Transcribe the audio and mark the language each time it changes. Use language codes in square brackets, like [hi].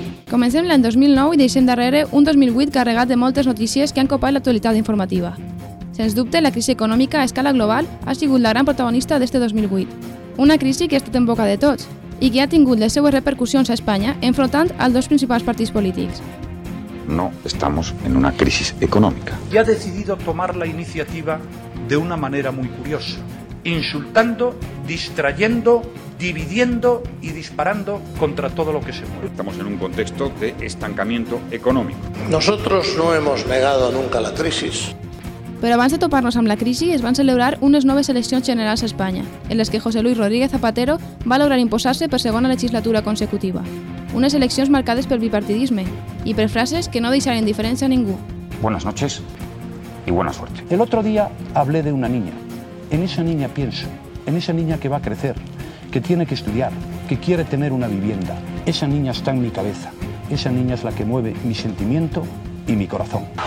[ca] Comencem l'any 2009 i deixem darrere un 2008 carregat de moltes notícies que han copat l'actualitat informativa. Sens dubte, la crisi econòmica a escala global ha sigut la gran protagonista d'este 2008. Una crisi que ha estat en boca de tots i que ha tingut les seues repercussions a Espanya enfrontant els dos principals partits polítics. [es] No estamos en una crisi econòmica. I ha decidido tomar la iniciativa de una manera muy curiosa, insultando, distrayendo, dividiendo y disparando contra todo lo que se mueve. Estamos en un contexto de estancamiento económico. Nosotros no hemos negado nunca la crisis. [ca] Pero abans de toparnos amb la crisi, es van celebrar unes noves eleccions generals a Espanya, en les que José Luis Rodríguez Zapatero va lograr imposar-se per segona legislatura consecutiva. Unes eleccions marcades pel bipartidisme i per frases que no deixaran indiferència a ningú. [es] Buenas noches y buena suerte. El otro día hablé de una niña. En esa niña pienso, en esa niña que va a crecer, que tiene que estudiar, que quiere tener una vivienda. Esa niña está en mi cabeza. Esa niña es la que mueve mi sentimiento y mi corazón.